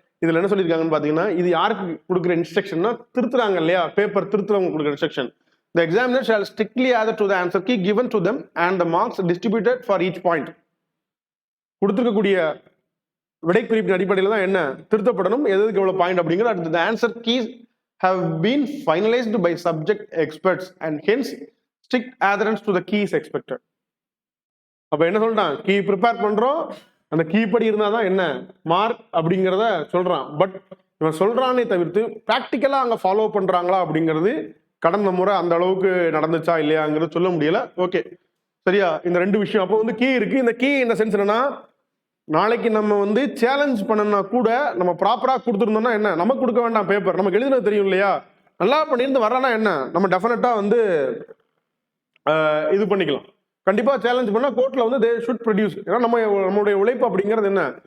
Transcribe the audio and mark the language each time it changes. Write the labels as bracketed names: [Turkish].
[Tamil] இதுல என்ன சொல்லியிருக்காங்கன்னு பாத்தீங்கன்னா, இது யாருக்கு கொடுக்குற இன்ஸ்ட்ரக்ஷன்னா திருத்துறாங்க இல்லையா, பேப்பர் திருத்துறவங்க கொடுக்குற instruction. [English] The examiner shall strictly adhere to the answer key given to them and the marks distributed for each point. [Tamil] கொடுத்துருக்கக்கூடிய விடை குறிப்பின் அடிப்படையில் தான் என்ன திருத்தப்படணும், எதுக்கு எவ்வளவு பாயிண்ட் அப்படிங்கிற. அடுத்து [English] the answer keys have been finalized by subject experts and hence strict adherence to the keys expected. [Tamil] அப்ப என்ன சொல்றான், கீ ப்ரிப்பேர் பண்றோம், அந்த கீ படி இருந்தாதான் என்ன மார்க் அப்படிங்கிறத சொல்றான். பட் இவன் சொல்றானே தவிர்த்து பிராக்டிக்கலா அங்க ஃபாலோ பண்றாங்களா அப்படிங்கிறது கடந்த முறை அந்த அளவுக்கு நடந்துச்சா இல்லையாங்கிறது சொல்ல முடியல. ஓகே சரியா, இந்த 2 விஷயம். அப்போ வந்து கீ இருக்கு. இந்த கீ என்ன சென்ஸ் என்னன்னா, நாளைக்கு நம்ம வந்து சேலஞ்ச் பண்ணனா கூட நம்ம ப்ராப்பரா கொடுத்துருந்தோம்னா என்ன நமக்கு கொடுக்க வேண்டாம் பேப்பர், நமக்கு எழுதுனது தெரியும் இல்லையா, நல்லா பண்ணியிருந்து வர்றானா என்ன நம்ம டெஃபினட்டா வந்து இது பண்ணிக்கலாம். கண்டிப்பா சேலஞ்ச் பண்ணா கோர்ட்ல வந்து [English] They should produce. [Tamil] ஏன்னா நம்மளுடைய உழைப்பு அப்படிங்கிறது என்ன